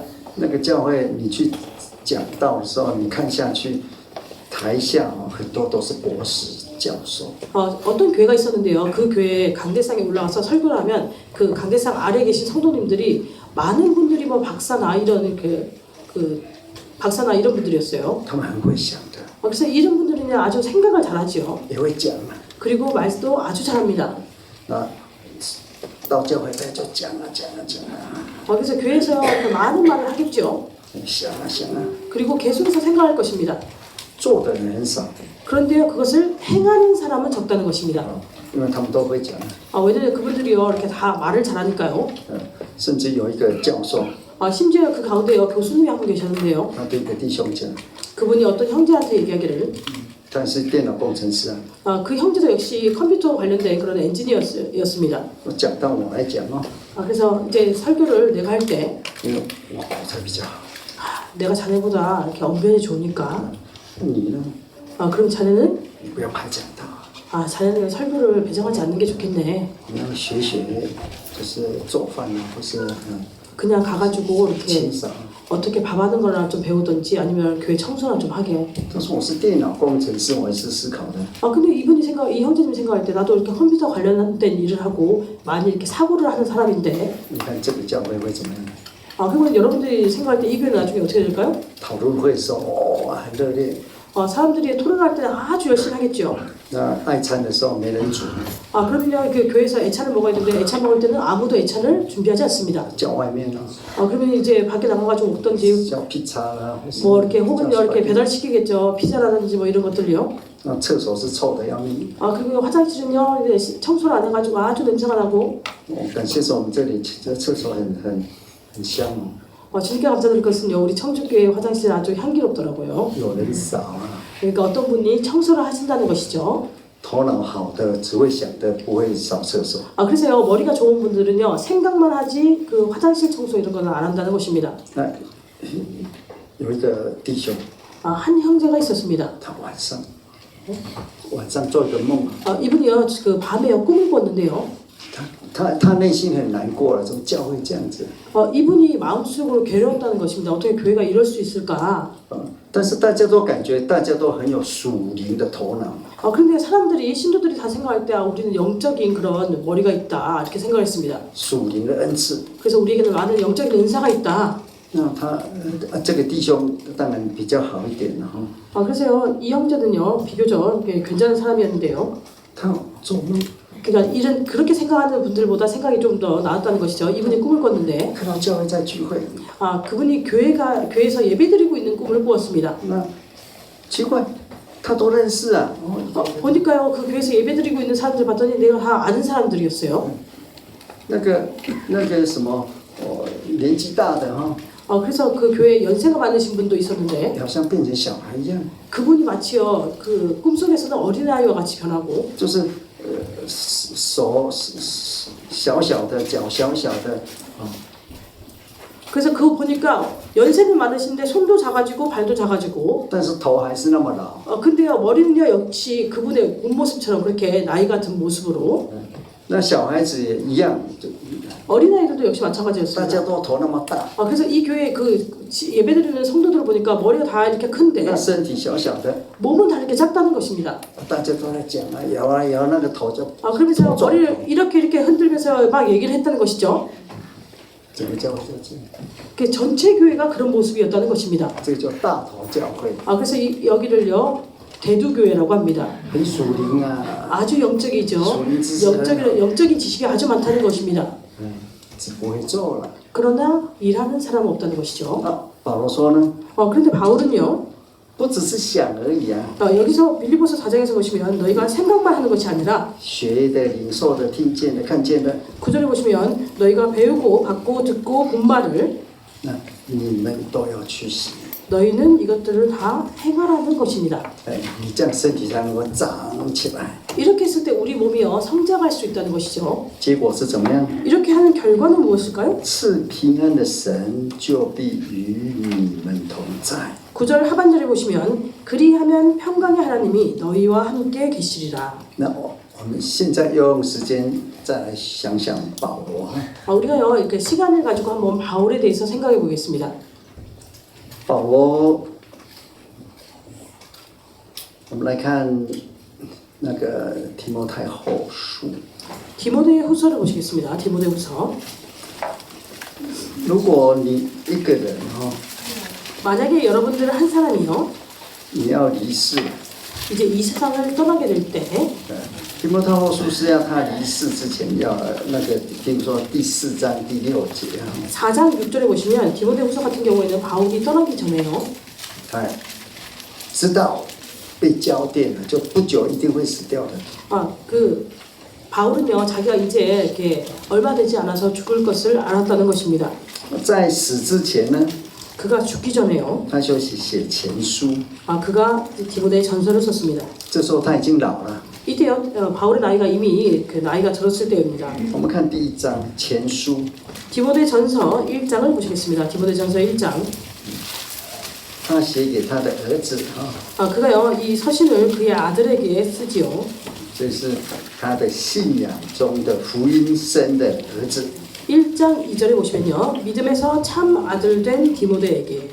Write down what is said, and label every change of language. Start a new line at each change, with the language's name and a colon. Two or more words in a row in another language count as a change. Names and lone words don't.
Chinese: 那个教会你去讲道的时候，你看下去，台下很多都是博士教授。
Korean: 어떤 교회가 있었는데요. 그 교회 강대상에 올라가서 설교를 하면 그 강대상 아래에 계신 성도님들이 많은 분들이 뭐 박사나 이런 박사나 이런 분들이었어요.
Chinese: 他们很会想的，
Korean: 그래서 이런 분들은 아주 생각을 잘하지요.
Chinese: 也会讲嘛。
Korean: 그리고 말도 아주 잘합니다.
Chinese: 到教会来就讲啊讲啊讲啊，
Korean: 그래서 교회에서 많은 말을 하겠죠.
Chinese: 想啊想啊，
Korean: 그리고 계속해서 생각할 것입니다.
Chinese: 做的人很少，
Korean: 그런데요, 그것을 행하는 사람은 적다는 것입니다.
Chinese: 因为他们都会讲。
Korean: 왜냐면 그분들이요, 이렇게 다 말을 잘하니까요.
Chinese: 甚至有一个教授，
Korean: 심지어 그 가운데요, 교수님이 한 분 계셨는데요.
Chinese: 他对一个弟兄讲，
Korean: 그분이 어떤 형제한테 얘기하기를,
Chinese: 他是电脑工程师啊，
Korean: 그 형제도 역시 컴퓨터 관련된 그런 엔지니어였습니다.
Chinese: 我讲到我来讲哦，
Korean: 그래서 이제 설교를 내가 할 때,
Chinese: 因为我口才比较好，
Korean: 내가 자네보다 이렇게 언변이 좋으니까,
Chinese: 你呢，
Korean: 그럼 자네는,
Chinese: 你不要排讲道，
Korean: 자네는 설교를 배정하지 않는 게 좋겠네.
Chinese: 你要学，就是做饭啊，或是
Korean: 그냥 가가지고 이렇게
Chinese: 清扫。
Korean: 어떻게 밥하는 거나 좀 배우든지 아니면 교회 청소나 좀 하게.
Chinese: 他说我是电脑工程师，我也是思考的。
Korean: 근데 이 형제님 생각할 때 나도 이렇게 컴퓨터 관련된 일을 하고 많이 이렇게 사고를 하는 사람인데.
Chinese: 你看这个教会会怎么样？
Korean: 그러면 여러분들이 생각할 때 이 교회는 나중에 어떻게 될까요?
Chinese: 讨论会的时候，哇，很热烈。
Korean: 사람들이 토론할 때는 아주 열심히 하겠죠.
Chinese: 那爱餐的时候没人煮，
Korean: 그러면요 그 교회에서 애찬을 먹어야 되는데 애찬 먹을 때는 아무도 애찬을 준비하지 않습니다.
Chinese: 叫外面啊，
Korean: 그러면 이제 밖에 나가가지고 먹던지
Chinese: 叫披萨啦，或是
Korean: 뭐 이렇게 혹은
Chinese: 叫
Korean: 이렇게 배달시키겠죠. 피자라든지 뭐 이런 것들요.
Chinese: 那厕所是臭的要命。
Korean: 그리고 화장실은요 이제 청소를 안 해가지고 아주 냄새가 나고.
Chinese: 感谢说我们这里这厕所很香哦，
Korean: 진짜 감사드릴 것은요 우리 청주교회 화장실 아주 향기롭더라고요.
Chinese: 有人扫啊，
Korean: 그러니까 어떤 분이 청소를 하신다는 것이죠.
Chinese: 头脑好的只会想的，不会扫厕所。
Korean: 그래서요 머리가 좋은 분들은요 생각만 하지 그 화장실 청소 이런 거는 안 한다는 것입니다.
Chinese: 那有一个弟兄，
Korean: 한 형제가 있었습니다.
Chinese: 他晚上做一个梦，
Korean: 이분이요 그 밤에요 꿈을 꿨는데요.
Chinese: 他内心很难过了，怎么教会这样子？
Korean: 이분이 마음속으로 괴로웠다는 것입니다. 어떻게 교회가 이럴 수 있을까?
Chinese: 但是大家都感觉大家都很有属灵的头脑。
Korean: 그런데 사람들이 신도들이 다 생각할 때 우리는 영적인 그런 머리가 있다 이렇게 생각했습니다.
Chinese: 属灵的恩赐。
Korean: 그래서 우리에게는 많은 영적인 은사가 있다.
Chinese: 那这个弟兄当然比较好一点了哈。
Korean: 그래서요 이 형제는요 비교적 괜찮은 사람이었는데요.
Chinese: 他做梦
Korean: 그러니까 이런 그렇게 생각하는 분들보다 생각이 좀 더 나았다는 것이죠. 이분이 꿈을 꿨는데
Chinese: 看到教会在聚会，
Korean: 그분이 교회에서 예배드리고 있는 꿈을 꾸었습니다.
Chinese: 那奇怪，他都认识啊。
Korean: 보니까요 그 교회에서 예배드리고 있는 사람들 봤더니 내가 다 아는 사람들이었어요.
Chinese: 那个什么年纪大的哈，
Korean: 그래서 그 교회에 연세가 많으신 분도 있었는데
Chinese: 好像变成小孩一样，
Korean: 그분이 마치요 그 꿈속에서는 어린아이와 같이 변하고
Chinese: 就是手小小的，脚小小的，
Korean: 그래서 그거 보니까 연세는 많으신데 손도 작아지고 발도 작아지고
Chinese: 但是头还是那么老。
Korean: 근데요 머리는요 역시 그분의 몸모습처럼 그렇게 나이 같은 모습으로
Chinese: 那小孩子也一样，
Korean: 어린아이들도 역시
Chinese: 大
Korean: 마찬가지였습니다.
Chinese: 家都头那么大，
Korean: 그래서 이 교회 그 예배드리는 성도들을 보니까 머리가 다 이렇게 큰데
Chinese: 那身体小小的，
Korean: 몸은 다 이렇게 작다는 것입니다.
Chinese: 大家都在讲啊，摇啊摇，那个头就
Korean: 그러면서 머리를 이렇게 흔들면서 막 얘기를 했다는 것이죠.
Chinese: 整个教会就这样，
Korean: 그 전체 교회가 그런 모습이었다는 것입니다.
Chinese: 这个叫大头教会，
Korean: 그래서 여기를요 대두교회라고 합니다.
Chinese: 很属灵啊，
Korean: 아주 영적이죠.
Chinese: 属灵知识，
Korean: 영적인 지식이 아주 많다는 것입니다.
Chinese: 只不会做了。
Korean: 그러나 일하는 사람은 없다는 것이죠.
Chinese: 保罗说呢，
Korean: 그런데 바울은요
Chinese: 不只是想而已啊，
Korean: 여기서 빌립보서 4장에서 보시면 너희가 생각만 하는 것이 아니라
Chinese: 学的、领受的、听见的、看见的，
Korean: 9절에 보시면 너희가 배우고 받고 듣고 본 말을
Chinese: 那你们都要去行。
Korean: 너희는 이것들을 다 행하라는 것입니다.
Chinese: 你这样身体才能够长起来。
Korean: 이렇게 했을 때 우리 몸이요 성장할 수 있다는 것이죠.
Chinese: 结果是怎么样？
Korean: 이렇게 하는 결과는 무엇일까요?
Chinese: 赐平安的神就必与你们同在。
Korean: 9절 하반절에 보시면 그리하면 평강의 하나님이 너희와 함께 계시리라.
Chinese: 那我们现在用时间再来想想保罗。
Korean: 우리가요 이렇게 시간을 가지고 한번 바울에 대해서 생각해 보겠습니다.
Chinese: 保罗，我们来看那个提摩太后书。
Korean: 디모데 후서를 보시겠습니다. 디모데 후서.
Chinese: 如果你一个人
Korean: 만약에 여러분들은 한 사람이요
Chinese: 你要离世，
Korean: 이제 이 세상을 떠나게 될 때
Chinese: 提摩太后书是要他离世之前要那个，听说第4章第6节
Korean: 4장 6절에 보시면 디모데 후서 같은 경우에는 바울이 떠나기 전에요
Chinese: 知道被交电了，就不久一定会死掉的。
Korean: 그 바울은요 자기가 이제 이렇게 얼마 되지 않아서 죽을 것을 알았다는 것입니다.
Chinese: 在死之前呢，
Korean: 그가 죽기 전에요
Chinese: 他就写前书。
Korean: 그가 디모데의 전서를 썼습니다.
Chinese: 这时候他已经老了。
Korean: 이때요 바울의 나이가 이미 그 나이가 들었을 때입니다.
Chinese: 我们看第1章前书，
Korean: 디모데 전서 1장을 보시겠습니다. 디모데 전서 1장.
Chinese: 他写给他的儿子
Korean: 그가요 이 서신을 그의 아들에게 쓰지요.
Chinese: 这是他的信仰中的福音生的儿子。
Korean: 1장 2절에 보시면요 믿음에서 참 아들 된 디모데에게